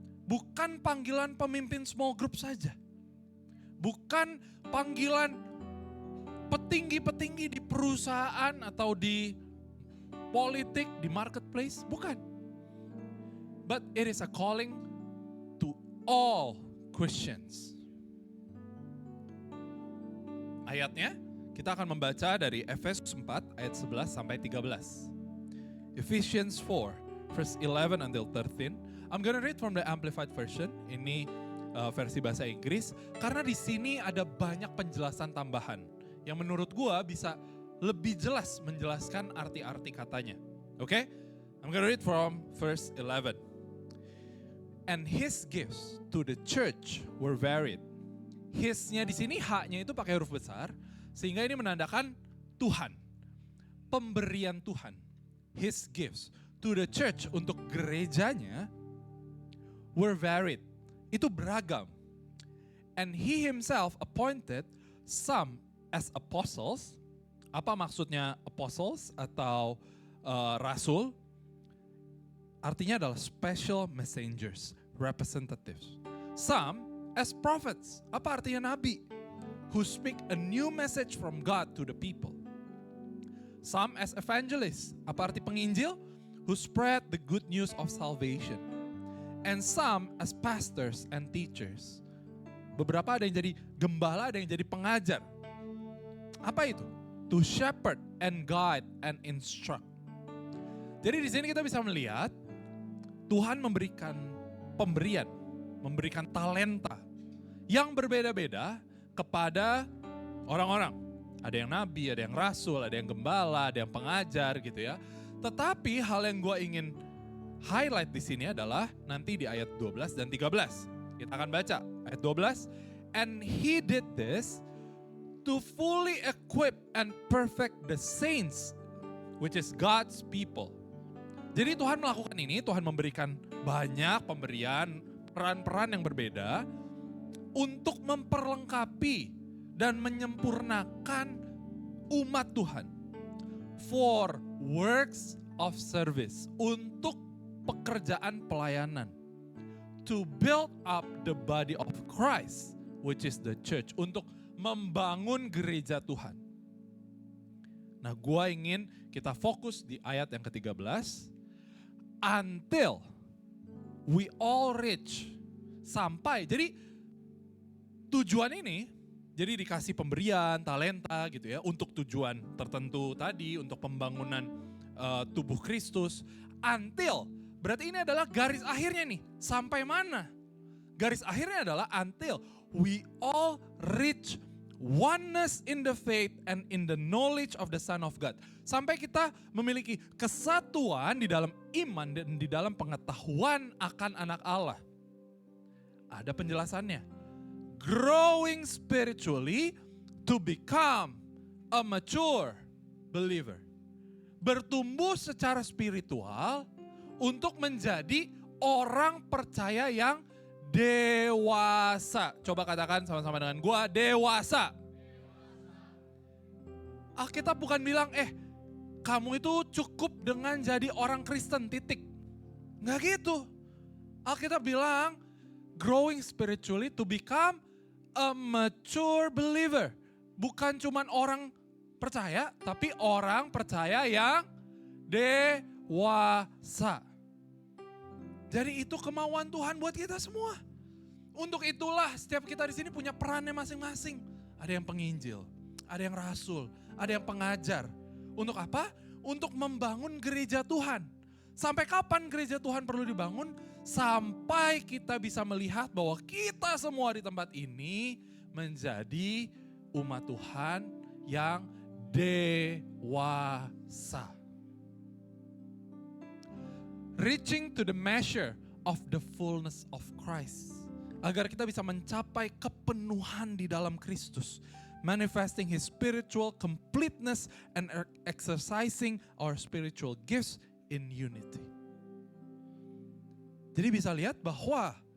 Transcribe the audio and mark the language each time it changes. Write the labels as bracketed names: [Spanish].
[Indonesian] Bukan panggilan pemimpin [English] small group [Indonesian] saja. Bukan panggilan petinggi-petinggi di perusahaan atau di politik, di marketplace, bukan. [English] But it is a calling to all Christians. [Indonesian] Ayatnya, kita akan membaca dari Efesus 4 ayat 11 sampai 13. [English] Ephesians 4 verse 11 until 13. I'm gonna read from the Amplified Version. [Indonesian] Ini versi bahasa Inggris. Karena di sini ada banyak penjelasan tambahan yang menurut gua bisa lebih jelas menjelaskan arti-arti katanya. Oke? [English] I'm gonna read from verse 11. And his gifts to the church were varied. [Indonesian] His-nya di sini, H-nya itu pakai huruf besar, sehingga ini menandakan Tuhan. Pemberian Tuhan. [English] His gifts to the church, [Indonesian] untuk gerejanya, [English] were varied. [Indonesian] Itu beragam. [English] And he himself appointed some as apostles. [Indonesian] Apa maksudnya apostles atau rasul? Artinya adalah [English] special messengers, representatives. Some as prophets. [Indonesian] Apa artinya nabi? [English] Who speak a new message from God to the people. Some as evangelists. [Indonesian] Apa arti penginjil? [English] Who spread the good news of salvation. And some as pastors and teachers. [Indonesian] Beberapa ada yang jadi gembala, ada yang jadi pengajar. Apa itu? [English] To shepherd and guide and instruct. [Indonesian] Jadi di sini kita bisa melihat Tuhan memberikan pemberian, memberikan talenta yang berbeda-beda kepada orang-orang. Ada yang nabi, ada yang rasul, ada yang gembala, ada yang pengajar gitu ya. Tetapi hal yang gue ingin highlight di sini adalah nanti di ayat 12 dan 13. Kita akan baca ayat 12. [English] And he did this to fully equip and perfect the saints, which is God's people. [Indonesian] Jadi Tuhan melakukan ini, Tuhan memberikan banyak pemberian, peran-peran yang berbeda untuk memperlengkapi dan menyempurnakan umat Tuhan. [English] For works of service, [Indonesian] untuk pekerjaan pelayanan. [English] To build up the body of Christ, which is the church. [Indonesian] Untuk membangun gereja Tuhan. Nah, gua ingin kita fokus di ayat yang ke-13. [English] Until we all reach, sampai. [Indonesian] Jadi tujuan ini, jadi dikasih pemberian, talenta gitu ya, untuk tujuan tertentu tadi, untuk pembangunan tubuh Kristus. Until, berarti ini adalah garis akhirnya nih, sampai mana? Garis akhirnya adalah [English] until we all reach oneness in the faith and in the knowledge of the Son of God. [Indonesian] Sampai kita memiliki kesatuan di dalam iman dan di dalam pengetahuan akan anak Allah. Ada penjelasannya. [English] Growing spiritually to become a mature believer. [Indonesian] Bertumbuh secara spiritual untuk menjadi orang percaya yang dewasa. Coba katakan sama-sama dengan gua, dewasa. Alkitab bukan bilang, kamu itu cukup dengan jadi orang Kristen, titik. Nggak gitu. Alkitab bilang, [English] growing spiritually to become a mature believer. [Indonesian] Bukan cuman orang percaya, tapi orang percaya yang dewasa. Jadi itu kemauan Tuhan buat kita semua. Untuk itulah setiap kita di sini punya perannya masing-masing. Ada yang penginjil, ada yang rasul, ada yang pengajar. Untuk apa? Untuk membangun gereja Tuhan. Sampai kapan gereja Tuhan perlu dibangun? Sampai kita bisa melihat bahwa kita semua di tempat ini menjadi umat Tuhan yang dewasa. [English] Reaching to the measure of the fullness of Christ. [Indonesian] Agar kita bisa mencapai kepenuhan di dalam Kristus. [English] Manifesting His spiritual completeness and exercising our spiritual gifts in unity. [Indonesian] Jadi bisa lihat bahwa